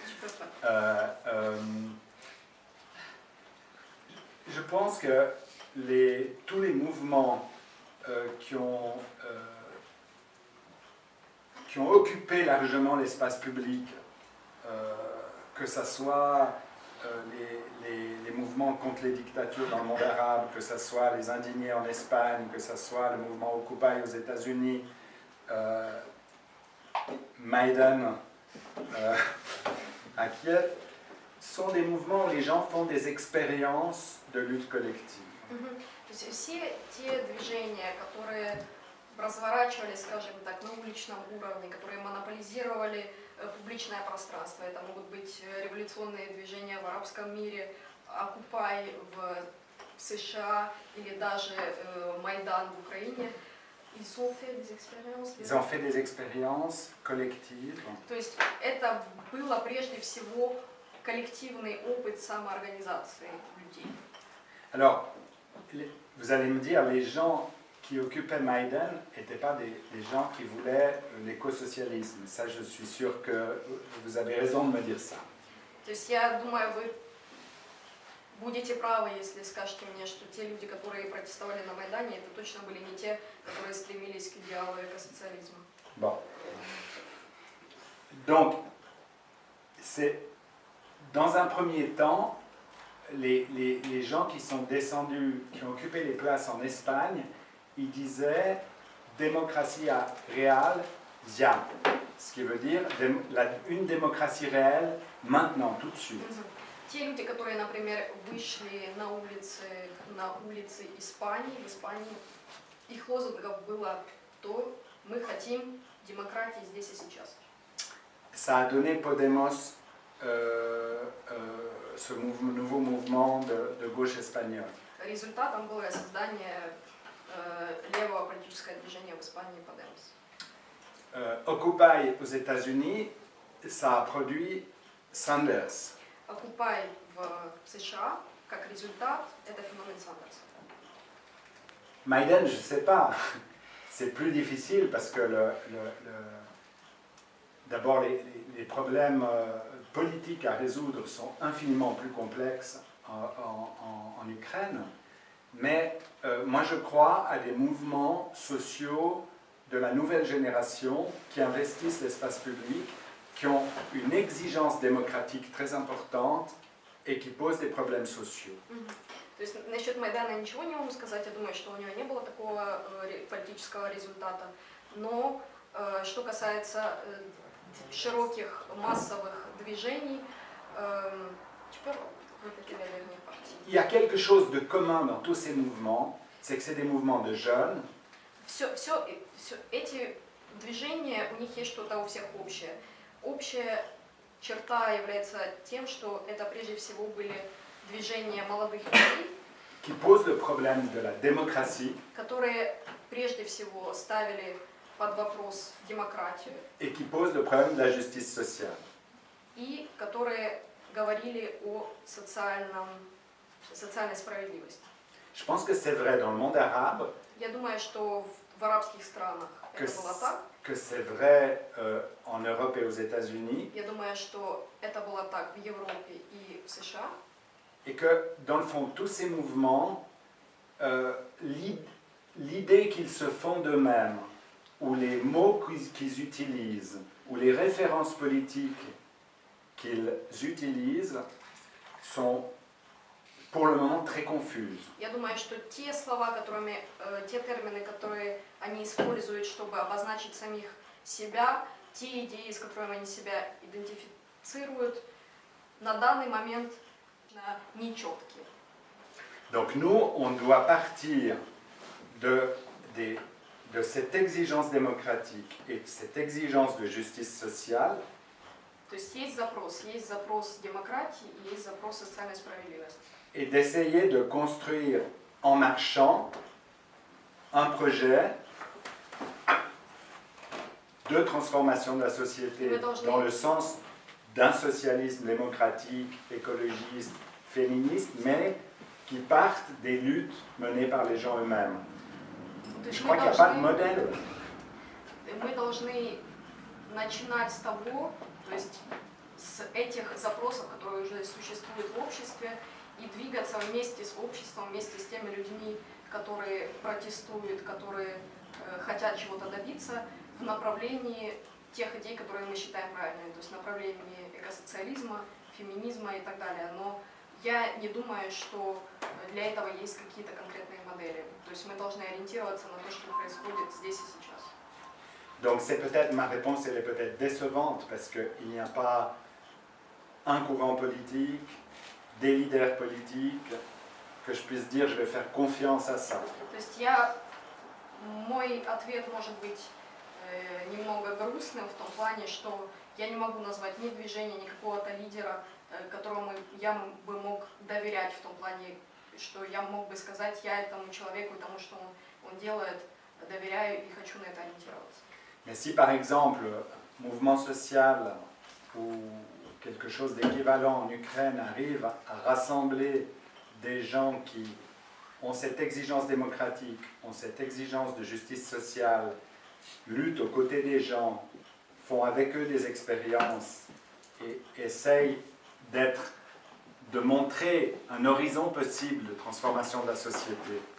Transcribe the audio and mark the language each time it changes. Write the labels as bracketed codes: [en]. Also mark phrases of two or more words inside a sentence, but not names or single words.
[fr] Je pense que tous les mouvements qui ont occupé largement l'espace public, que ce soit les mouvements contre les dictatures dans le monde arabe, que ce soit les indignés en Espagne, que ce soit le mouvement Occupy aux États-Unis, Maïdan à Kiev, sont des mouvements où les gens font des expériences de lutte collective. [ru] То есть все те движения, которые разворачивались, скажем так, на уличном уровне, которые монополизировали публичное пространство, это могут быть революционные движения в арабском мире, Occupy в США или даже Майдан в Украине, [fr] ils ont fait des expériences. Ils ont fait des expériences collectives. [ru] То есть это было прежде всего коллективный опыт самоорганизации людей. [fr] Alors, vous allez me dire, les gens qui occupaient Maïdan n'étaient pas des gens qui voulaient l'écosocialisme. Ça, je suis sûr que vous avez raison de me dire ça. [ru] То есть я думаю, вы будете правы, если скажете мне, что те люди, которые протестовали на Майдане, это точно были не те, которые стремились к идеалу экосоциализма. [fr] Bon. Donc, c'est dans un premier temps, les gens qui sont descendus, qui ont occupé les places en Espagne, ils disaient démocratie réelle, ya. Ce qui veut dire une démocratie réelle maintenant, tout de suite. [ru] Те люди, которые, например, вышли на улицы Испании, в Испании, их лозунгов было то, мы хотим демократии здесь и сейчас. [fr] Ça a donné Podemos, ce nouveau mouvement de gauche espagnole. [ru] Результатом было создание левого политического движения в Испании Podemos. [fr] Occupy aux États-Unis, ça a produit Sanders. [ru] Occupy в США, как результат, это феномен Сандерса. [fr] Maïdan, je ne sais pas, c'est plus difficile parce que d'abord les problèmes politiques à résoudre sont infiniment plus complexes en Ukraine, mais moi je crois à des mouvements sociaux de la nouvelle génération qui investissent l'espace public, qui ont une exigence démocratique très importante et qui posent des problèmes sociaux. [ru] То есть насчет Майдана ничего не могу сказать, я думаю, что у него не было такого политического результата, но что касается широких массовых движений, [fr] il y a quelque chose de commun dans tous ces mouvements, c'est que c'est des mouvements de jeunes. [ru] Эти движения, у них есть что-то у всех общее. Общая черта является тем, что это прежде всего были движения молодых людей, [fr] qui posent le problème de la démocratie, [ru] которые прежде всего ставили под вопрос демократию, [fr] et qui posent le problème de la justice sociale. [ru] и которые говорили о социальной справедливости. [fr] Je pense que c'est vrai dans le monde arabe, [ru] Я думаю, что в арабских странах это было так. [fr] que c'est vrai en Europe et aux États-Unis, [ru] Я думаю, что это было так в Европе и в США. [fr] et que dans le fond, tous ces mouvements l'idée qu'ils se font d'eux-mêmes, ou les mots qu'ils utilisent, ou les références politiques qu'ils utilisent, sont pour le moment très confuses. [ru] Я думаю, что те слова, те термины, которые они используют, чтобы обозначить самих себя, те идеи, с которыми они себя идентифицируют, на данный момент нечеткие. [fr] Donc nous, on doit partir de cette exigence démocratique et de cette exigence de justice sociale. [ru] То есть есть запрос демократии и есть запрос социальной справедливости. [fr] Et d'essayer de construire en marchant un projet de transformation de la société dans le sens d'un socialisme démocratique, écologiste, féministe, mais qui partent des luttes menées par les gens eux-mêmes. Je crois qu'il n'y a pas de modèle. [ru] Мы должны начинать с того, то есть с этих запросов, которые уже существуют в обществе, и двигаться вместе с обществом, вместе с теми людьми, которые протестуют, которые хотят чего-то добиться, в направлении тех идей, которые мы считаем правильными, то есть в направлении экосоциализма, феминизма и так далее. Но я не думаю, что для этого есть какие-то конкретные модели. То есть мы должны ориентироваться на то, что происходит здесь и сейчас. [fr] Donc c'est peut-être, ma réponse elle est peut-être décevante parce qu'il n'y a pas un courant politique, des leaders politiques, que je puisse dire je vais faire confiance à ça. [ru] То есть мой ответ может быть немного грустным в том плане, что я не могу назвать ни движения, ни какого-то лидера, которому я бы мог доверять в том плане, что я мог бы сказать, я этому человеку и тому, что он делает, доверяю и хочу на это ориентироваться. [fr] Mais si par exemple, mouvement social ou quelque chose d'équivalent en Ukraine arrive à rassembler des gens qui ont cette exigence démocratique, ont cette exigence de justice sociale, luttent aux côtés des gens, font avec eux des expériences et essayent de montrer un horizon possible de transformation de la société.